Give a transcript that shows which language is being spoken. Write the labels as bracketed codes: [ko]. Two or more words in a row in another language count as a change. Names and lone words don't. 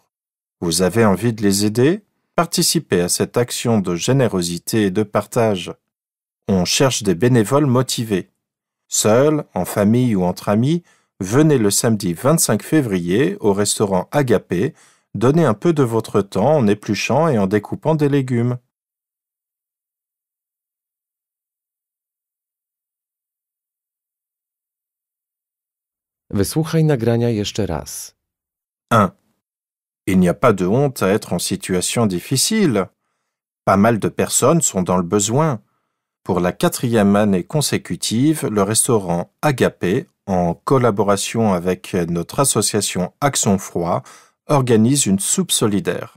[fr] Vous avez envie de les aider ? Participez à cette action de générosité et de partage. On cherche des bénévoles motivés. Seuls, en famille ou entre amis, venez le samedi 25 février au restaurant Agapé, donnez un peu de votre temps en épluchant et en découpant des légumes. [pl] Wysłuchaj nagrania jeszcze raz. [fr] 1. Il n'y a pas de honte à être en situation difficile. Pas mal de personnes sont dans le besoin. Pour la 4e année consécutive, le restaurant Agapé, en collaboration avec notre association Action Froid, organise une soupe solidaire.